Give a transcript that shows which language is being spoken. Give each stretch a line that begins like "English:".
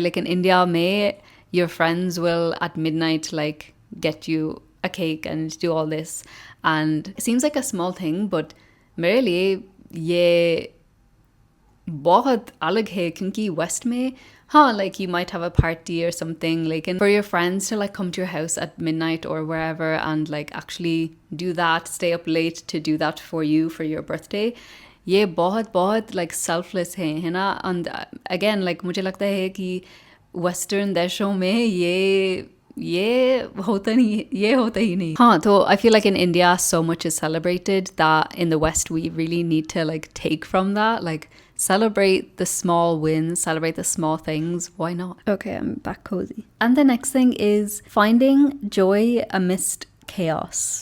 English: Like in India mein your friends will at midnight like get you a cake and do all this, and it seems like a small thing, but
Hindi: मेरे लिए ये बहुत अलग है क्योंकि
English: West में like you might have a party or something, like, and for your friends to like come to your house at midnight or wherever and like actually do that, stay up late to do that for you for your birthday,
Hindi: ये बहुत like selfless है ना.
English: And again, like
Hindi: मुझे लगता है कि Western देशों में ये होता ही नहीं.
English: So I feel like in India so much is celebrated that in the West we really need to like take from that, like celebrate the small wins, celebrate the small things. Why not? Okay, I'm back cozy. And the next thing is finding joy amidst chaos.